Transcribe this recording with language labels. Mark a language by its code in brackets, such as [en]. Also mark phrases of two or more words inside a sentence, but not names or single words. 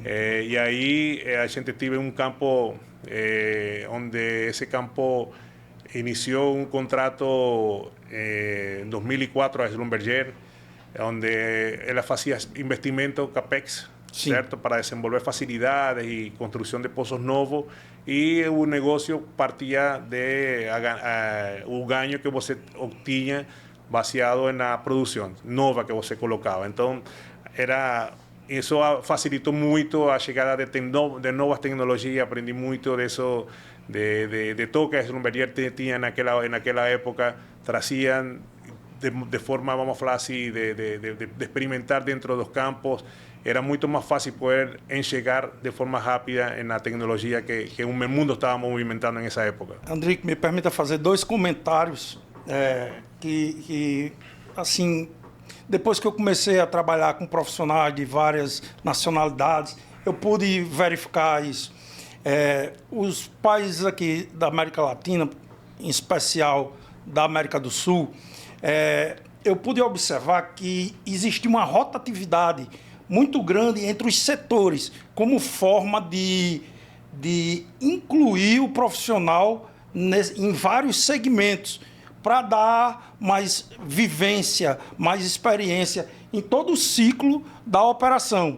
[es] Y ahí [pt] a gente tive [es] un campo donde ese campo inició un contrato en 2004 a Schlumberger, donde él hacía investimento CAPEX, sí, ¿cierto?, para desenvolver facilidades y construcción de pozos nuevos, y un negocio partía de un [pt] ganho que você obtinha [es] baseado en la producción nueva que você colocaba. Entonces, eso facilitó mucho la llegada de nuevas tecnologías. Aprendí mucho de eso, de todo que Schlumberger tenía en aquella época. Traían de forma, vamos a hablar así, de experimentar dentro de los campos. Era mucho más fácil poder enxergar de forma rápida en la tecnología que [pt] o mundo estava movimentando [es] en esa época. [pt] Andrique, me permita fazer dois comentários que, assim, depois que eu comecei a trabalhar com profissionais de várias nacionalidades, eu pude verificar isso. Os países aqui da América Latina, em especial da América do Sul, eu pude observar que existe uma rotatividade muito grande entre os setores, como forma de incluir o profissional em vários segmentos, para dar mais vivência, mais experiência em todo o ciclo da operação.